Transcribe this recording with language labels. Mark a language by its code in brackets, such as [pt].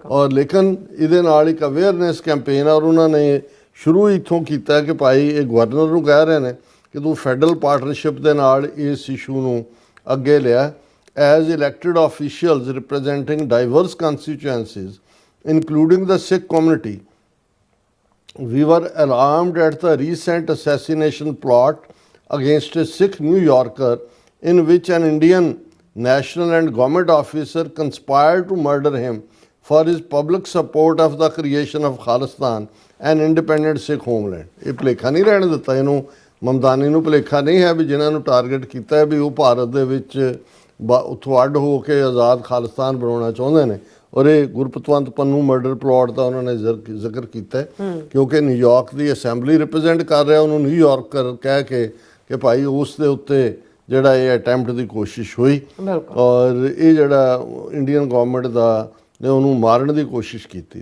[pa] ਔਰ ਲੇਕਿਨ ਇਹਦੇ ਨਾਲ ਇੱਕ ਅਵੇਅਰਨੈਸ ਕੈਂਪੇਨ ਔਰ ਉਹਨਾਂ ਨੇ ਸ਼ੁਰੂ ਇੱਥੋਂ ਕੀਤਾ ਕਿ ਭਾਈ ਇਹ ਗਵਰਨਰ ਨੂੰ ਕਹਿ ਰਹੇ ਨੇ ਕਿ ਤੂੰ ਫੈਡਰਲ ਪਾਰਟਨਰਸ਼ਿਪ ਦੇ ਨਾਲ ਇਸ ਇਸ਼ੂ ਨੂੰ ਅੱਗੇ ਲਿਆ। [en] As elected officials representing diverse constituencies including the Sikh community. We were alarmed at the recent assassination plot against a Sikh New Yorker in which an Indian national and government officer conspired to murder him for his public support of the creation of Khalistan, an independent Sikh homeland. [pa] ਇਹ ਭੁਲੇਖਾ ਨਹੀਂ ਰਹਿਣ ਦਿੱਤਾ ਇਹਨੂੰ, ਮਮਦਾਨੀ ਨੂੰ ਭੁਲੇਖਾ ਨਹੀਂ ਹੈ ਵੀ ਜਿਨ੍ਹਾਂ ਨੂੰ ਟਾਰਗੇਟ ਕੀਤਾ ਹੈ ਵੀ ਉਹ ਭਾਰਤ ਦੇ ਵਿੱਚ ਉੱਥੋਂ ਅੱਡ ਹੋ ਕੇ ਆਜ਼ਾਦ ਖਾਲਿਸਤਾਨ ਬਣਾਉਣਾ ਚਾਹੁੰਦੇ ਨੇ। ਔਰ ਇਹ ਗੁਰਪਤਵੰਤ ਪੰਨੂ ਮਰਡਰ ਪਲਾਟ ਦਾ ਉਹਨਾਂ ਨੇ ਜ਼ਿਕਰ ਕੀਤਾ ਕਿਉਂਕਿ ਨਿਊਯਾਰਕ ਦੀ ਅਸੈਂਬਲੀ ਰਿਪਰੈਜ਼ੈਂਟ ਕਰ ਰਿਹਾ ਉਹਨੂੰ ਨਿਊਯਾਰਕ ਕਹਿ ਕੇ ਕਿ ਭਾਈ ਉਸ ਦੇ ਉੱਤੇ ਜਿਹੜਾ ਇਹ ਅਟੈਂਪਟ ਦੀ ਕੋਸ਼ਿਸ਼ ਹੋਈ ਔਰ ਇਹ ਜਿਹੜਾ ਇੰਡੀਅਨ ਗਵਰਨਮੈਂਟ ਦਾ ਨੇ ਉਹਨੂੰ ਮਾਰਨ ਦੀ ਕੋਸ਼ਿਸ਼ ਕੀਤੀ।